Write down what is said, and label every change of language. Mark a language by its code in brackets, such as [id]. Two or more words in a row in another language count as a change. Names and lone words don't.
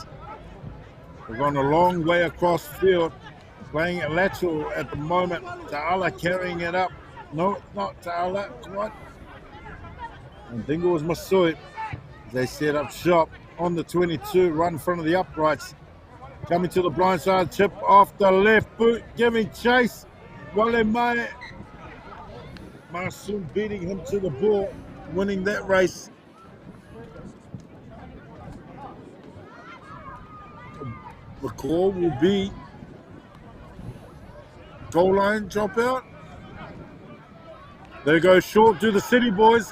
[en] They've gone a long way across field, playing it lateral at the moment. Ta'ala carrying it up. No, not Ta'ala. Come on. And Dingo was Masui. They set up shop on the 22, right in front of the uprights. Coming to the blind side, chip off the left boot, giving chase. Wale Mai. Marsoon beating him to the ball, winning that race. The call will be goal line dropout. There goes short to the City Boys.